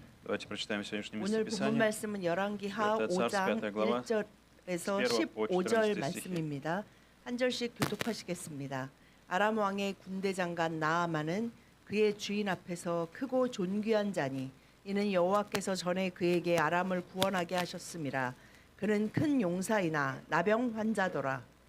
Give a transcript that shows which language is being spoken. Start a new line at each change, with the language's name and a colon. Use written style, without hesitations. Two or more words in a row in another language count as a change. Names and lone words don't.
Russian: Давайте прочитаем сегодняшнее
Korean: 오늘 본문
Russian: местописание.
Korean: 말씀은 열왕기하
Russian: Это Царств
Korean: 5장
Russian: 5 глава,
Korean: 1절에서
Russian: с 1 по
Korean: 15절
Russian: 14
Korean: 말씀입니다. 한 절씩 교독하시겠습니다. 아람 왕의 군대 장관 나아만은 그의 주인 앞에서 크고 존귀한 자니 이는 여호와께서 전에 그에게 아람을 구원하게 하셨음이라. 그는 큰 용사이나 나병 환자더라.